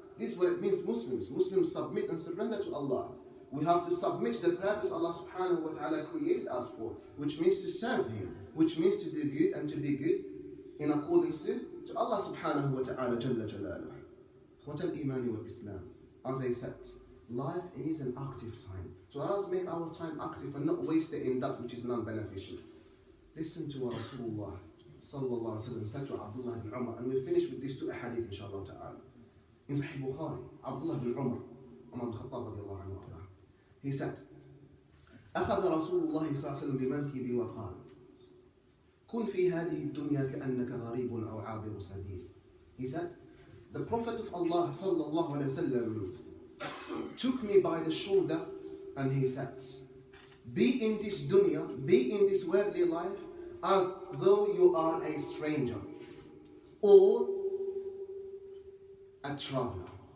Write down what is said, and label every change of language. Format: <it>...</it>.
<en>This is what it means Muslims submit and surrender to Allah. We have to submit to the purpose Allah subhanahu wa ta'ala created us for, which means to serve Him, which means to do good and to be good in accordance to Allah subhanahu wa ta'ala jalla jalaluhu. Ikhwat al-Iman wal Islam. as I said, life is an active time. So let us make our time active and not waste it in that which is non-beneficial. Listen to what Rasulullah sallallahu alaihi wasallam said to Abdullah ibn Umar, and we'll finish with these two hadith inshallah ta'ala. In Sahih Bukhari, Abdullah ibn Umar ibn Khattab radiallahu anhu, he said,</en> <ar>أخذ رسول الله صلى الله عليه وسلم بمنكبي وقال كن في هذه الدنيا كأنك غريب أو عابر سبيل.</ar> <en>He said, the Prophet of Allah sallallahu alaihi wasallam took me by the shoulder and he said, be in this dunya, be in this worldly life as though you are a stranger or a traveler.</en>